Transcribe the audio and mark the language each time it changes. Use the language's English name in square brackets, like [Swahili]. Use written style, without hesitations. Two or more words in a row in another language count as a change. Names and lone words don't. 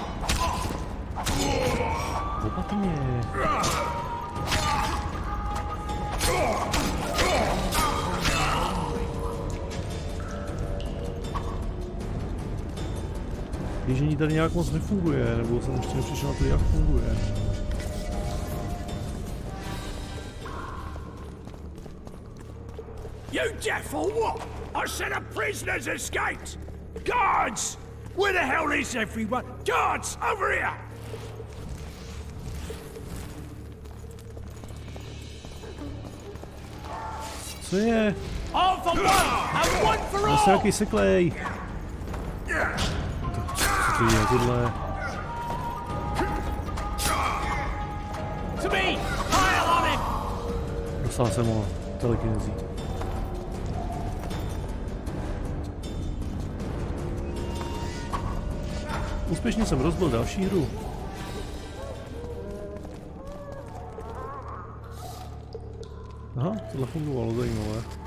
[Czech] Opatrně. Běžení tady nějak moc nefunguje, nebo jsem ještě nepřišel na to, jak funguje. [English] You deaf or what? I said a prisoner's escaped! Guards! Where the hell is everyone? Guards, over here! [Czech] Co je? [English] All for one and one for all! [Czech] Zase nějaký seklej. Co to je tohle? [English] To me! Pile on him! [Czech] Dostal jsem ho telekinezí. Úspěšně jsem rozbil další hru. Aha, tohle fungovalo, zajímavé.